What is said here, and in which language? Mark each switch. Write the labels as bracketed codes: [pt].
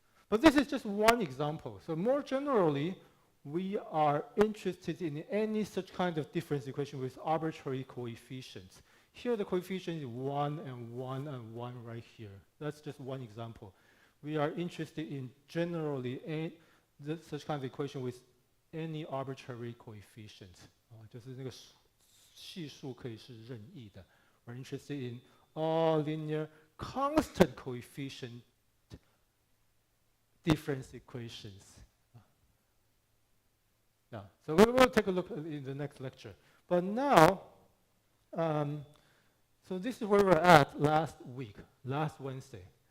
[en] But this is just one example. So more generally, we are interested in any such kind of difference equation with arbitrary coefficients. Here the coefficient is 1 and 1 and 1 right here. That's just one example. We are interested in generally such kind of equation with any arbitrary coefficients. [zh] 就是那个系数可以是任意的. [en] We're interested in all linear constant coefficient difference equations. So we will take a look in the next lecture. But now, So this is where we're at last week, last Wednesday.